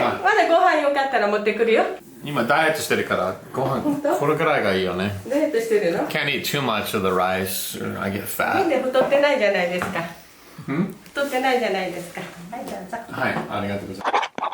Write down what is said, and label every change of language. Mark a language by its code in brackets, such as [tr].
[ja] まだご飯よかったら持ってくるよ。今ダイエットしてるからご飯これくらいがいいよね。ダイエットしてるの？ [en] Can't eat too much of the rice or I get [ja] なんで太ってないじゃないですか。太ってないじゃないですか。はい、どうぞ。はい、ありがとうございます。